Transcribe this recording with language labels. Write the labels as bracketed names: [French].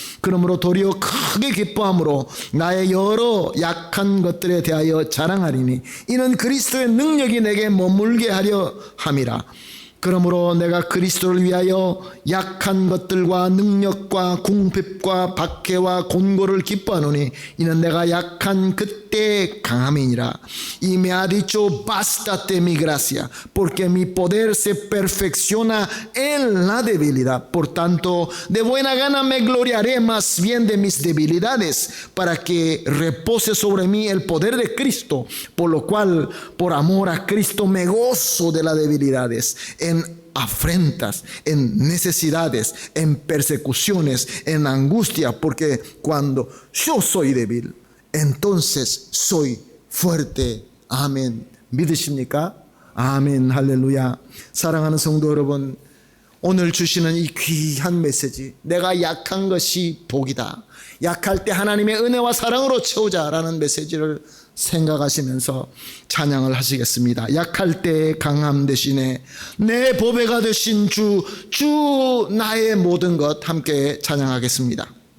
[Korean] 그러므로 도리어 크게 기뻐함으로 나의 여러 약한 것들에 대하여 자랑하리니 이는 그리스도의 능력이 내게 머물게 하려 함이라. 그러므로 내가 그리스도를 위하여 약한 것들과 능력과 궁핍과 박해와 곤고를 기뻐하노니 이는 내가 약한 그때 강함이니라. [Spanish] Y me ha dicho bástate mi gracia, porque mi poder se perfecciona en la debilidad. Por tanto, de buena gana me gloriaré más bien de mis debilidades, para que repose sobre mí el poder de Cristo. Por lo cual, por amor a Cristo, me gozo de las debilidades, en afrentas, en necesidades, en persecuciones, en angustia, porque cuando yo soy débil, entonces soy fuerte. [Korean] 아멘. 믿으십니까? 아멘. 할렐루야. 사랑하는 성도 여러분, 오늘 주시는 이 귀한 메시지, 내가 약한 것이 복이다, 약할 때 하나님의 은혜와 사랑으로 채우자라는 메시지를 생각하시면서 찬양을 하시겠습니다. 약할 때 강함 대신에 내 보배가 되신 주 나의 모든 것, 함께 찬양하겠습니다.